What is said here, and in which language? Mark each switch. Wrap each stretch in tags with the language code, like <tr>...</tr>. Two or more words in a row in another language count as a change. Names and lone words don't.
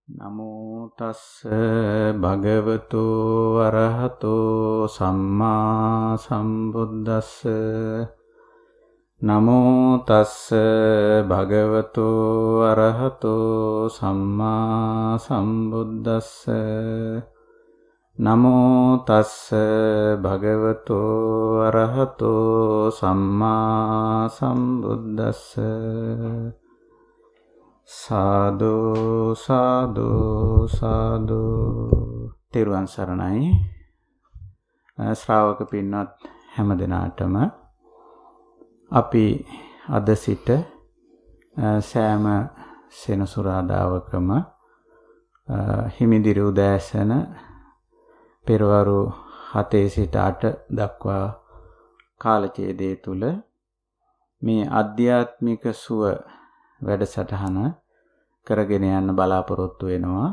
<pi>නමෝ තස්ස භගවතු අරහතෝ සම්මා සම්බුද්දස්ස නමෝ තස්ස භගවතු අරහතෝ සම්මා සම්බුද්දස්ස නමෝ තස්ස භගවතු අරහතෝ සම්මා සම්බුද්දස්ස සාදු සාදු සාදු.</pi> <si>තෙරුවන් සරණයි. ශ්‍රාවක පින්වත් හැම දිනාටම අපි අද සිට සෑම සෙනසුරාදාවකම හිමිදිරි උදෑසන පෙරවරු 7 සිට 8 දක්වා කාලචේදය තුල මේ ආධ්‍යාත්මික සුව වැඩසටහන කරගෙන යන්න බලාපොරොත්තු වෙනවා.</si>